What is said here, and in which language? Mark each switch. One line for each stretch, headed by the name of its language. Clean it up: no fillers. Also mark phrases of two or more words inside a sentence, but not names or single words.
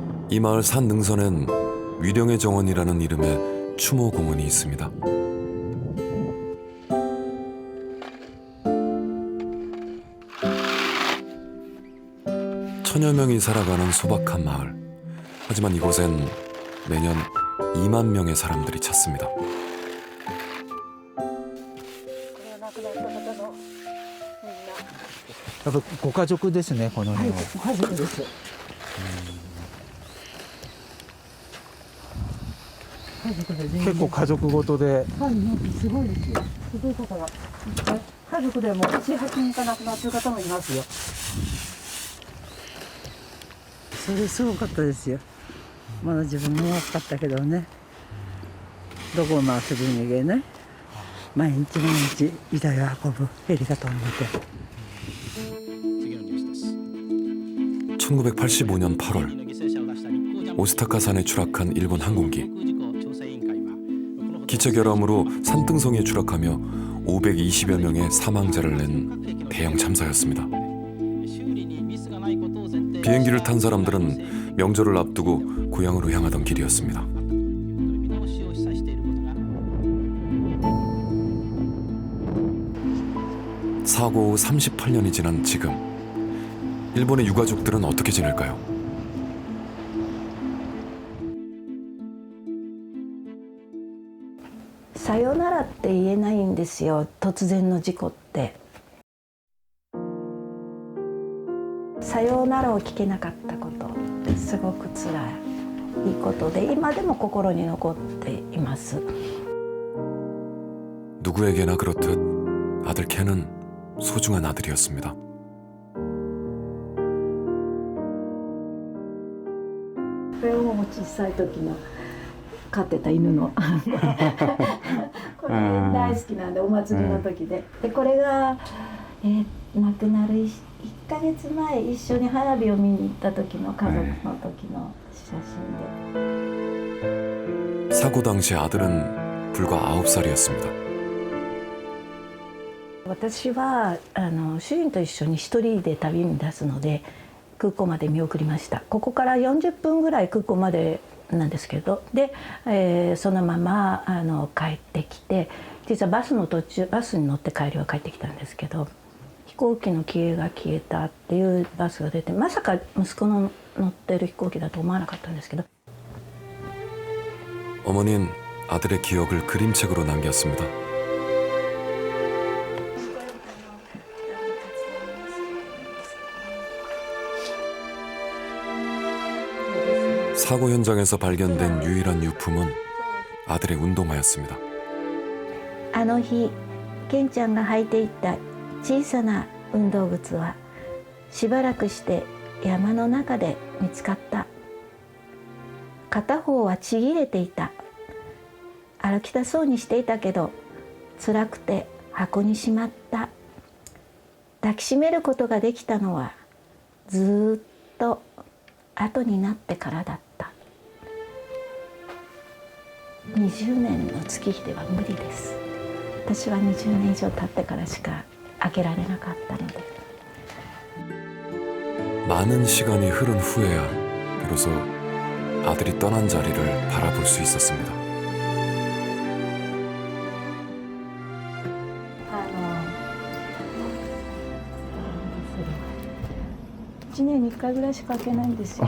Korean: 이 마을 산 능선엔 위령의 정원이라는 이름의 추모 공원이 있습니다. 천여 명이 살아가는 소박한 마을. 하지만 이곳엔 매년 2만 명의 사람들이 찾습니다.
Japanese: やっぱご家族ですね、この辺は。家族です。結構家族ごとで。はい、すごいですよ。すごい方が。家族でも7、8人か亡くなってる方もいますよ。それすごかったですよ。まだ自分も若かったけどね。どこも遊びに行けない。毎日毎日遺体を運ぶヘリが飛んでて。
Korean: 1985년 8월 오스타카산에 추락한 일본 항공기. 기체결함으로 산등성에 추락하며 520여 명의 사망자를 낸 대형 참사였습니다. 비행기를 탄 사람들은 명절을 앞두고 고향으로 향하던 길이었습니다. 사고 후 38년이 지난 지금 일본의 유가족들은 어떻게 지낼까요?
Japanese: さよならって言えないんですよ、突然の事故って。さよならを聞けなかったことってすごく辛いことで、今でも心に残っています。
Korean: 누구에게나 그렇듯 아들 켄은 소중한 아들이었습니다.
Japanese: これも小さい時の飼ってた犬のこれ大好きなんで、お祭りの時で、でこれが、亡くなる1ヶ月前一緒に花火を見に行った時の家族の時の写真で。
Korean: 사고 당시 아들은 불과 9살이었습니다.
Japanese: 私は主人と一緒に一人で旅に出すので空港まで見送りました。ここから40分ぐらい空港までなんですけど、で、そのまま帰ってきて、実はバスの途中、バスに乗って帰りは帰ってきたんですけど、飛行機の消えたっていうバスが出て、まさか息子の乗ってる飛行機だと思わなかったんですけど。
Korean: 어머니는 아들의 기억을 그림책으로 남겼습니다. 사고 현장에서 발견된 유일한 유품은 아들의 운동화였습니다.
Japanese: あの日、ケンちゃんが履いていた小さな運動靴はしばらくして山の中で見つかった。片方はちぎれていた。歩きたそうにしていたけど辛くて箱にしまった。抱きしめることができたのはずっと後になってからだった。20年の月日では無理です。私は20年以上経ってからしか開けられなかったので。
Korean: 많은 시간이 흐른 후에야 비로소 아들이 떠난 자리를 바라볼 수 있었습니다.
Japanese: 1 年に1回ぐらいしか開けないんですよ。